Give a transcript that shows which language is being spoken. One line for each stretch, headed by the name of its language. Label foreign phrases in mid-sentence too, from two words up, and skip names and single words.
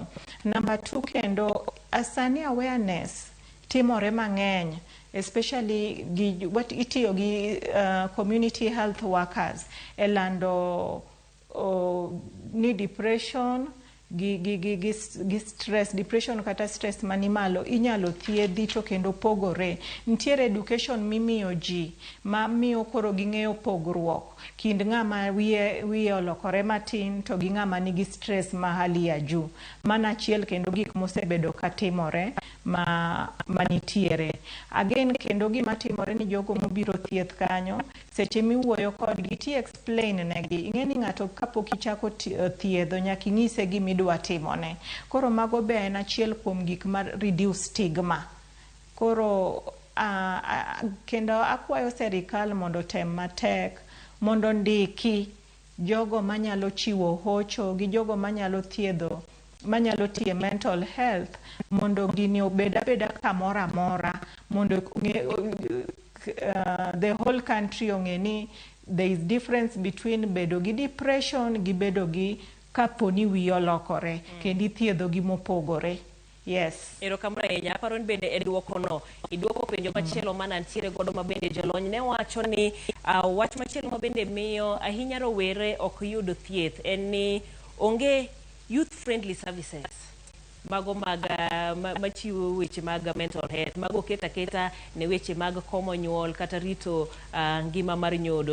Luo (Kenya and Tanzania): Number 2 kendo asani awareness timore mang'eny especially itiyo gi
English: community health workers
Luo (Kenya and Tanzania): elando ni depression gi stress, depression kata stress manimalo inyalo thiedhi to kendo pogore. Ntiere education mimiyo ji ma miyo koro ging'eyo pogruok kind ng'ama wiye olokore matin to gi ng'ama nigi stress ma
Swahili: hali ya juu.
Luo (Kenya and Tanzania): Mana achiel kendo gik mosebedo katimore manitiere. Again kendo gima timore ni jogo mobiro thieth kanyo seche miwuoyo kodgi ti explain negi. Ing'e ni ng'ato kapok ichako thiedho nyaka ing'ise gimidwa timone. Koro mago be en achiel kuom gik ma
English: reduce stigma.
Luo (Kenya and Tanzania): Koro kendo akwayo serikal mondo tem matek mondo ndiki jogo manyalo chiwo hocho gi jogo manyalo thiedho manyalo tiye
English: mental health
Luo (Kenya and Tanzania): mondo gini obeda kamora mora mondo
English: the whole country
Luo (Kenya and Tanzania): ong'e ni
English: there is difference between
Luo (Kenya and Tanzania): bedo gi depression gi bedo gi kaponi wiyi olokore kendo ithiedho gi mopogore. Yes. Erokamano ahinya. Aparo ni bende e duokono iduoko penjo machielo mana ntiere godo ma bende jolony ne wacho ni wach machielo ma bende miyo ahinya rowere ok yud thieth en ni onge
English: youth friendly services
Luo (Kenya and Tanzania): mago mag machiwo weche mag
English: mental health
Luo (Kenya and Tanzania): mago keta ne weche mag komo nyuol kata rito ngima mar nyodo.